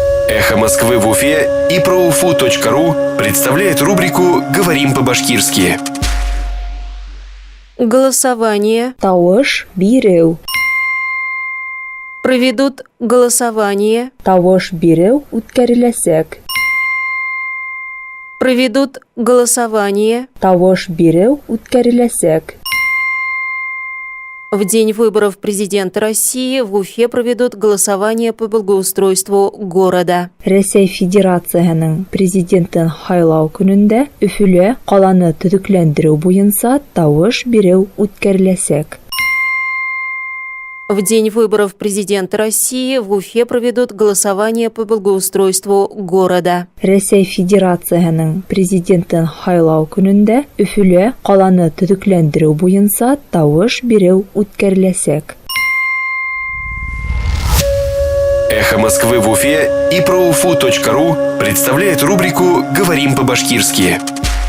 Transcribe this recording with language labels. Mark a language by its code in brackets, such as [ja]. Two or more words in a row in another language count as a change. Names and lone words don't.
[ru] Эхо Москвы в Уфе и ProUFU.ру представляет рубрику «Говорим по-башкирски». Голосование. [ba] Тавыш бирeu. [ru] Проведут голосование. [ba] Тавыш бирeu үткәреләсәк. [ru] Проведут голосование. [ba] Тавыш бирeu үткәреләсәк. [ru] В день выборов президента России в Уфе проведут голосование по благоустройству города. [ba] Рәсәй Федерациясының президентын хайлау көнендә Өфөлә каланы төзекләндерү буенча тавыш бирeu үткәреләсәк. [ru] В день выборов президента России в Уфе проведут голосование по благоустройству города. [ba] Рәсәй Федерациясының президентын хайлау көнендә Өфөлә каланы төзекләндерү буенча тавыш бирeu үткәреләсәк. [ru] Эхо Москвы в Уфе и ProUFU.ру представляет рубрику «Говорим по-башкирски».